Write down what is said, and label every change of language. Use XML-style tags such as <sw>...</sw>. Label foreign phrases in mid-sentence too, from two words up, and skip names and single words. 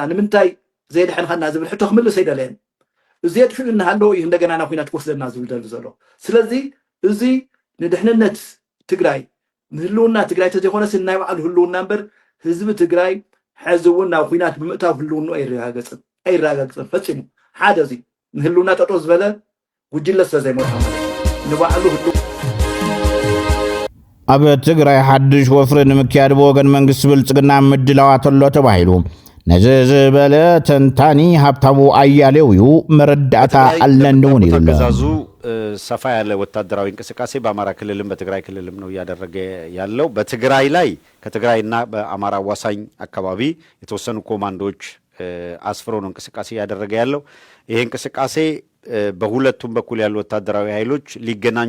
<ti>ንምንታይ ዘይድሕንኸና ዝብል ሕቶ ክምልስ ኣይደለየን እዚ የጥፍኡና ሃለዉ እዩ እንደገና ናብ ኩናት ክወስደና ዝብል ደሊ ዘሎ ስለዚ እዚ ንድሕንነት ትግራይ ንህልውና ትግራይ ተዘይኮነስ ናይ ባዕሉ ህልውና እምበር ህዝቢ ትግራይ ሕዚ እውን ናብ ኩናት ብምእታው ህልውንኡ ኣይረጋገፅን ፈፂሙ ሓደ እዚ ንህልውና ጠጦ ዝበለ ጉጅለ ስለዘይመርሖ ንባዕሉ ኣብ ትግራይ ሓድሽ ወፍሪ ንምክያድ ብወገን መንግስቲ ብልፅግና ምድላዋት ኣሎ ተባሂሉ ነዚ ዝበለ ተንታኒ ሃብታሙ አያሌው እዩ መረዳእታ አለን እውን ይላል</ti> <am>ተገዛዙ ሰፋ ያለ ወታደራዊ እንቅስቃሴ በአማራ ክልልም በትግራይ ክልልም ነው ያደረገ ያለው በትግራይ ላይ ከትግራይና በአማራ ዋሳኝ አካባቢ የተወሰኑ ኮማንዶች አስፍሮ ነው እንቅስቃሴ ያደረገ ያለው ይሄ እንቅስቃሴ በሁለቱም በኩል ያሉ ወታደራዊ ኃይሎች ሊገናኙ</am>